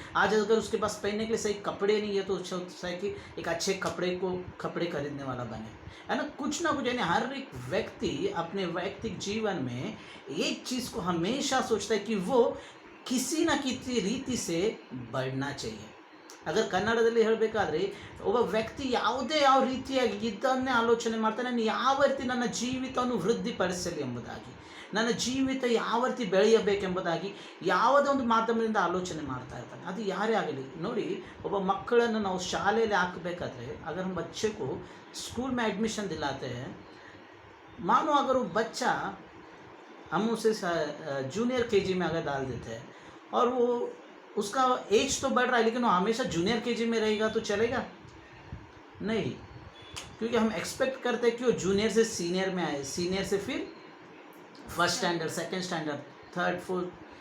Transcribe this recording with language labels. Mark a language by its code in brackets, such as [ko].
[hi] आज अगर उसके पास पहनने के लिए सही कपड़े नहीं है तो सोचता है कि एक अच्छे कपड़े खरीदने वाला बने, है ना। कुछ ना कुछ, यानी हर एक व्यक्ति अपने वैयक्तिक जीवन में एक चीज़ को हमेशा सोचता है कि वो किसी न किसी रीति से बढ़ना चाहिए। [kn] अगर ಕನ್ನಡದಲ್ಲಿ ಹೇಳಬೇಕಾದ್ರೆ ಒಬ್ಬ ವ್ಯಕ್ತಿ ಯಾವುದೇ ಯಾವ ರೀತಿಯಾಗಿ ಇದನ್ನೇ ಆಲೋಚನೆ ಮಾಡ್ತಾನೆ, ನಾನು ಯಾವ ರೀತಿ ನನ್ನ ಜೀವಿತವನ್ನು ವೃದ್ಧಿಪಡಿಸಲಿ ಎಂಬುದಾಗಿ, ನನ್ನ ಜೀವಿತ ಯಾವ ರೀತಿ ಬೆಳೆಯಬೇಕೆಂಬುದಾಗಿ ಯಾವುದೇ ಒಂದು ಮಾಧ್ಯಮದಿಂದ ಆಲೋಚನೆ ಮಾಡ್ತಾ ಇರ್ತಾನೆ। ಅದು ಯಾರೇ ಆಗಲಿ ನೋಡಿ, ಒಬ್ಬ ಮಕ್ಕಳನ್ನು ನಾವು ಶಾಲೆಯಲ್ಲಿ ಹಾಕಬೇಕಾದ್ರೆ [hi] अगर हम बच्चे को स्कूल में एडमिशन दिलाते हैं, मानो अगर वो बच्चा हम उसे जूनियर केजी में अगर डाल देते हैं और वो उसका एज तो बढ़ रहा है लेकिन वो हमेशा जूनियर केजी में रहेगा तो चलेगा नहीं, क्योंकि हम एक्सपेक्ट करते हैं कि वो जूनियर से सीनियर में आए, सीनियर से फिर first standard, second standard, third, fourth.